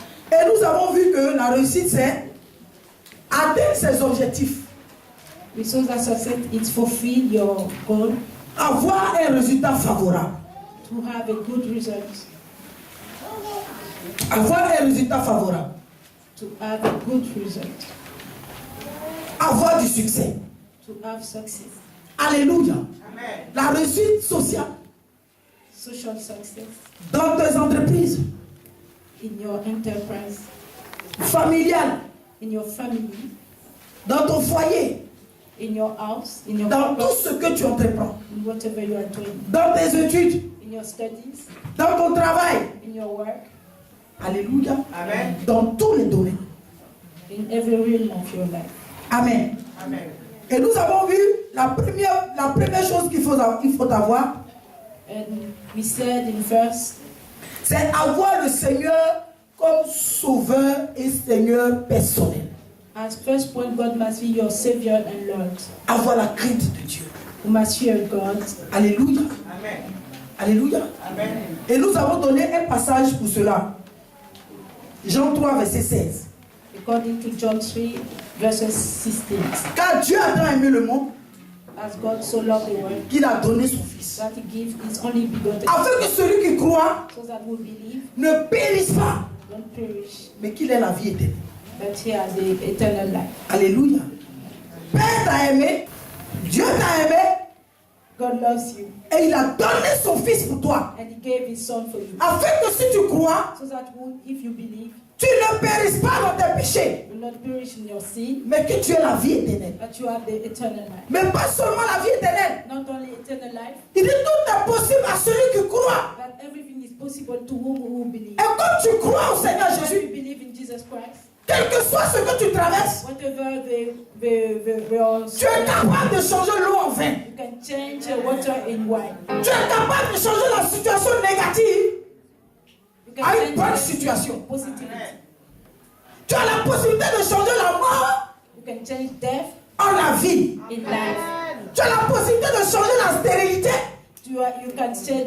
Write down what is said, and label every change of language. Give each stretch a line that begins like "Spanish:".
French: Et nous avons vu que la réussite, c'est atteindre ses objectifs,
English: We saw that success is fulfill your goal,
French: avoir un résultat favorable.
English: to have a good result,
French: Avoir un résultat favorable.
English: to have a good result,
French: Avoir du succès.
English: to have success,
French: Alléluia. La réussite sociale
English: social success
French: dans tes entreprises,
English: in your enterprise,
French: familiales,
English: in your family,
French: dans ton foyer,
English: in your house, in your
French: dans tout
English: purpose,
French: ce que tu entreprends,
English: in whatever you are doing,
French: dans tes études,
English: in your studies,
French: dans ton travail.
English: in your work, Alléluia. Amen.
French: Dans tous les domaines.
English: in every realm of your life. Amen. Amen.
French: Et nous avons vu la première chose qu'il faut avoir,
English: And we said in verse,
French: c'est avoir le Seigneur comme sauveur et Seigneur personnel.
English: as first point, God must be your Savior and Lord.
French: Avoir la crainte de Dieu.
English: You must fear God. Alléluia. Amen. Alléluia. Amen.
French: Et nous avons donné un passage pour cela. Jean 3, verset 16.
English: According to John 3, verses 16.
French: Car Dieu a tant aimé le monde
English: As God so loved the world,
French: qu'il a donné son Fils.
English: that He gave His only begotten,
French: Afin que celui qui croit
English: so that we believe,
French: ne périsse pas,
English: don't perish,
French: mais qu'il ait la vie éternelle.
English: but He has the eternal life. Alléluia.
French: Père t'a aimé, Dieu t'a aimé,
English: God loves you,
French: et il a donné son Fils pour toi.
English: and He gave His Son for you,
French: Afin que si tu crois,
English: so that if you believe,
French: tu ne périsses pas dans tes péchés,
English: you will not perish in your sin,
French: mais que tu aies la vie éternelle.
English: but you have the eternal life.
French: Mais pas seulement la vie éternelle.
English: Not only eternal life,
French: Il dit tout est possible à celui qui croit.
English: but everything is possible to whom who believe.
French: Et comme tu crois au Seigneur
English: When
French: Jésus,
English: you believe in Jesus Christ,
French: quel que soit ce que tu traverses,
English: whatever the
French: tu es capable de changer l'eau en vin.
English: you can change water in wine.
French: Tu es capable de changer la situation négative
English: You can
French: à une
English: change
French: bonne
English: the
French: situation.
English: positivity.
French: Tu as la possibilité de changer la mort
English: You can change death
French: en la vie.
English: in life.
French: Tu as la possibilité de changer la stérilité
English: You can change